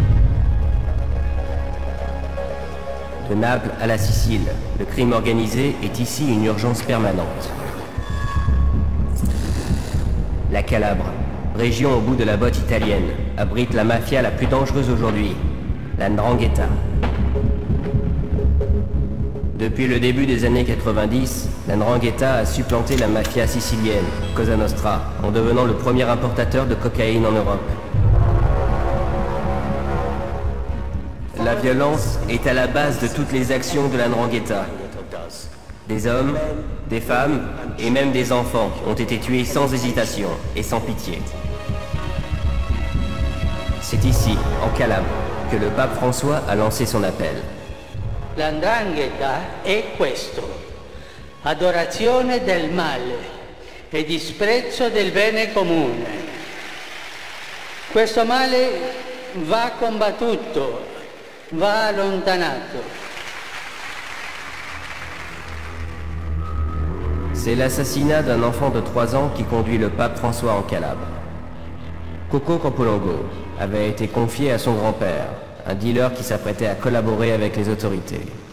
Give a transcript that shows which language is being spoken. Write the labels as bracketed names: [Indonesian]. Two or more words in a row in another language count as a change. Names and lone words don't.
[French] De Naples à la Sicile, le crime organisé est ici une urgence permanente. La Calabre, région au bout de la botte italienne, abrite la mafia la plus dangereuse aujourd'hui, la 'Ndrangheta. Depuis le début des années 90, la 'Ndrangheta a supplanté la mafia sicilienne, Cosa Nostra, en devenant le premier importateur de cocaïne en Europe. La violence est à la base de toutes les actions de la 'Ndrangheta. Des hommes, des femmes et même des enfants ont été tués sans hésitation et sans pitié. C'est ici, en Calabre, que le pape François a lancé son appel. [Italian] La 'Ndrangheta è questo: adorazione del male e disprezzo del bene comune. Questo male va combattuto, va allontanato. [French] C'est l'assassinat d'un enfant de 3 ans qui conduit le pape François en Calabre. Coco Campolongo avait été confié à son grand-père, un dealer qui s'apprêtait à collaborer avec les autorités.